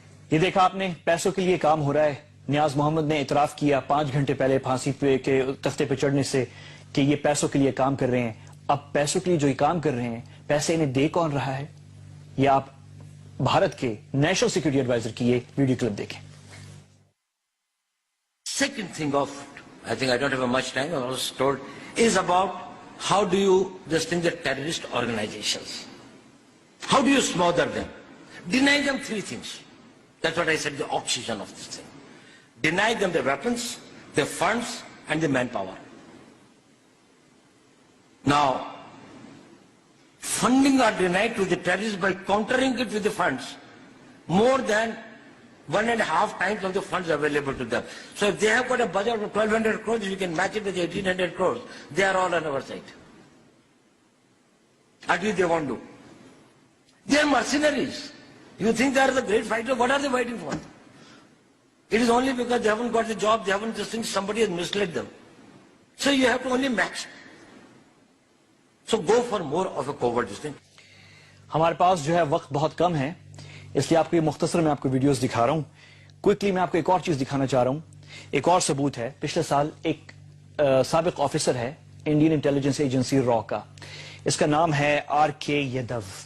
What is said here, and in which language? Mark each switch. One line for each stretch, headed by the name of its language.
Urdu: یہ دیکھا آپ نے, پیسوں کے لیے کام ہو رہا ہے. نیاز محمد نے اعتراف کیا 5 گھنٹے پہلے پھانسی کے تختے پہ چڑھنے سے کہ یہ پیسوں کے لیے کام کر رہے ہیں. اب پیسوں کے لیے جو یہ کام کر رہے ہیں پیسے انہیں دے کون رہا ہے, یہ آپ بھارت کے نیشنل سیکورٹی ایڈوائزر کی یہ ویڈیو کلپ دیکھیں.
English: Second thing of, I think I don't have much time, I was told, is about how do you distinguish the terrorist organizations? How do you smother them? Deny them 3 things. That's what I said, the oxygen of this thing. Deny them the weapons, the funds, and the manpower. Now, funding are denied to the terrorists by countering it with the funds. More than 1.5 times of the funds available to them. So if they have got a budget of 1,200 crores, you can match it with 1,800 crores. They are all on our side. At least they won't do. They are mercenaries. You think they are the great fighters? What are they fighting for? It is only because they haven't got the job, they haven't just think somebody has misled them. So you have to only match. So go for more of a covert this thing.
Urdu: ہمارے پاس جو ہے وقت بہت کم ہے, اس لیے آپ کو یہ مختصر میں آپ کو ویڈیوز دکھا رہا ہوں. کوئکلی میں آپ کو ایک اور چیز دکھانا چاہ رہا ہوں. ایک اور ثبوت ہے. پچھلے سال ایک سابق آفیسر ہے انڈین انٹیلیجنس ایجنسی را کا, اس کا نام ہے RK یدو.